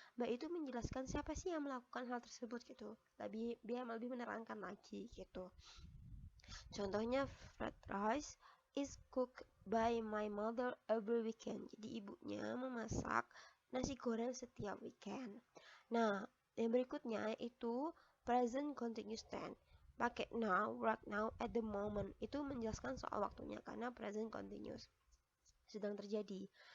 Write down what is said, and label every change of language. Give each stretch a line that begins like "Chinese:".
Indonesian: By itu menjelaskan siapa sih yang melakukan hal tersebut gitu. Biar lebih menerangkan lagi gitu.
English: Contohnya, fried rice is cooked by my mother every weekend.
Indonesian: Jadi ibunya memasak nasi goreng setiap weekend. Nah, yang berikutnya itu present continuous tense. Pakai
English: now, right now, at the moment.
Indonesian: Itu menjelaskan soal waktunya karena present continuous sedang terjadi.